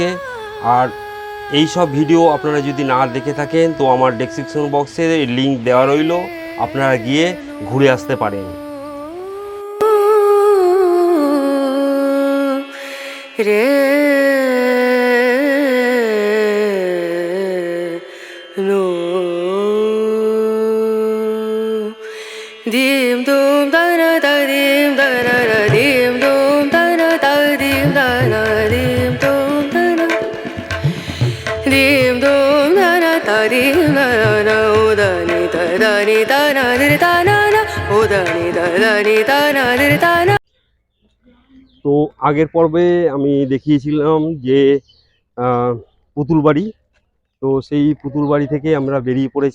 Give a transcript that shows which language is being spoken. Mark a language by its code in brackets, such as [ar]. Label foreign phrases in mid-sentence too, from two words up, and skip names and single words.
[bn] আর এই সব ভিডিও আপনারা যদি না দেখে থাকেন তো আমার [en] description box [bn] লিঙ্ক দেওয়া রইল, আপনারা গিয়ে ঘুরে আসতে পারেন। রে নো দিম দুম দানা দা দিম দানা দা দিম দুম দানা দা দিম দানা দিম দুম দানা দিম দুম দানা দা দিম দানা ও দানি দা দানি দানা রে দানা না ও দানি দা দানি দানা রে দানা। তো আগের পর্বে আমি দেখিয়েছিলাম যে পুতুল বাড়ি। তো সেই পুতুল বাড়ি থেকে আমরা বেরিয়ে পড়েছি।